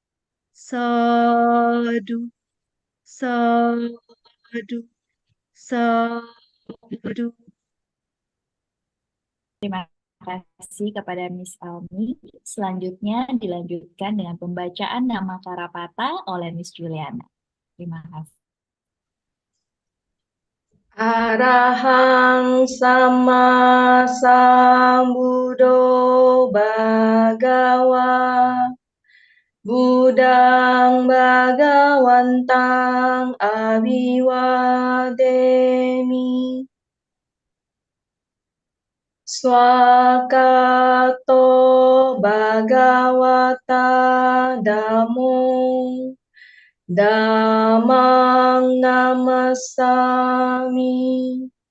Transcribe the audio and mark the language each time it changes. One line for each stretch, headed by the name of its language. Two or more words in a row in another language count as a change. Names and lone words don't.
Pali: Sadu, sadu, sadu.
Indonesian: Terima kasih kepada Miss Elmi. Selanjutnya dilanjutkan dengan pembacaan nama Karapata oleh Miss Juliana. Terima kasih.
Pali: Arahang sama sambudo bagawa Budang Bagawantang Abiwademi Swakato Bhagawata Damo Damang Namasami